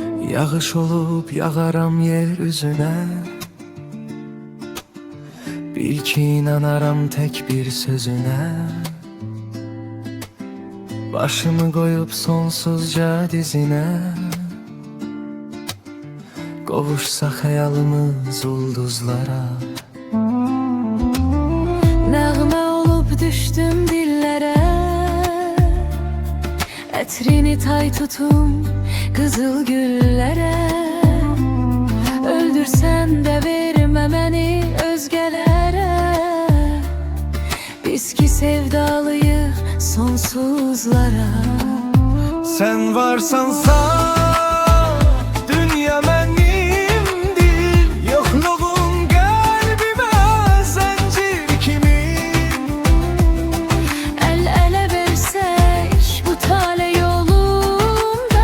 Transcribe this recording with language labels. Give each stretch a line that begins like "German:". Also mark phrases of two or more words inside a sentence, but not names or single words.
Turkish: Yağış olup yağaram yeryüzüne. Bil ki inanaram tek bir sözüne. Başımı koyup sonsuzca dizine.
Azerbaijani: Qovuşsa hayalımız ulduzlara. Nəğmə olub düşdüm dillərə. Ətrini tay tutum qızıl güllərə. Öldürsən də vermə məni özgələrə. Biz ki sevdalıyıq sonsuzlara.
Turkish: Sen varsan sağ, dünya benimdir. Yokluğun kalbime zincir kimin? El ele versek bu tale yolunda.